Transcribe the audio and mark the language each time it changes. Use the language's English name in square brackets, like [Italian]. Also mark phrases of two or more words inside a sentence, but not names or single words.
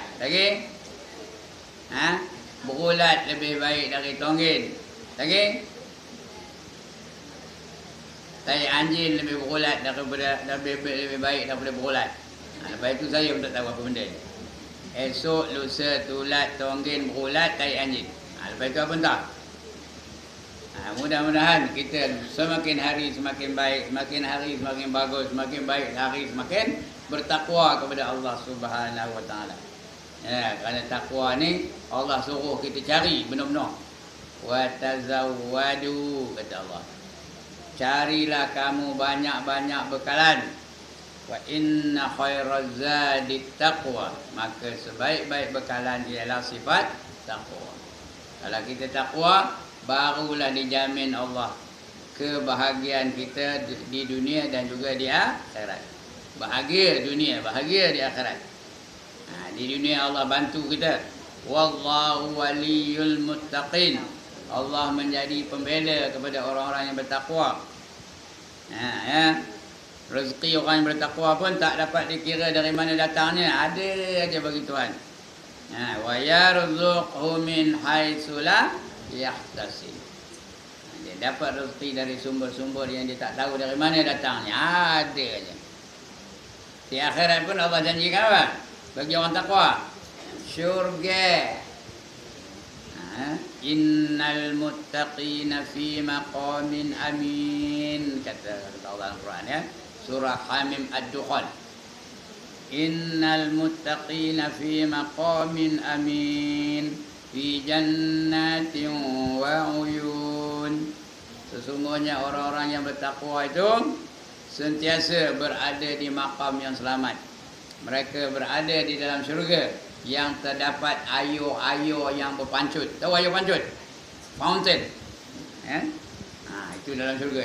[Malay] Lagi, berulat lebih baik dari tonggil. Lagi, tai anjing lebih berulat daripada lebih baik daripada berulat. Lepas itu saya pun tak tahu apa benda ni. Esok, lusa, tulat, tonggil, berulat, tai anjing. Lepas itu apa entah. Mudah-mudahan kita semakin hari semakin baik, semakin hari semakin bagus, semakin baik hari semakin bertakwa kepada Allah [Arabic] سبحانه وتعالى. [Malay] Ya, kerana takwa ni Allah suruh kita cari benar-benar. [Arabic] وتزودوا, [Malay] kata Allah. Carilah kamu banyak-banyak bekalan. [Arabic] وإن خير الزاد التقوى. [Malay] Maka sebaik-baik bekalan ialah sifat takwa. Kalau kita takwa, barulah dijamin Allah kebahagiaan kita di dunia dan juga di akhirat. Bahagia dunia, bahagia di akhirat. Di dunia Allah bantu kita. [Arabic] والله ولي المتقين. [Malay] Allah menjadi pembela kepada orang-orang yang bertakwa. Rezeki orang yang bertakwa pun tak dapat dikira dari mana datangnya. Ada aja bagi Tuhan. [Arabic] ويرزقه من حيث لا يحتسب. [Malay] Dia dapat rezeki dari sumber-sumber yang dia tak tahu dari mana datangnya. Ada aja. Di akhirat pun Allah janjikan apa? Bagi orang takwa, syurga. [Arabic] إن المتقين في مقام أمين, [Malay] kata Allah Al-Quran, ya. Surah Hamim Ad-Dukhan. [Arabic] إن المتقين في مقام أمين في جنات وعيون. [Malay] Sesungguhnya orang-orang yang bertakwa itu sentiasa berada di makam yang selamat. Mereka berada di dalam syurga yang terdapat air-air yang berpancut. Tahu air pancut? Fountain. Itu dalam syurga.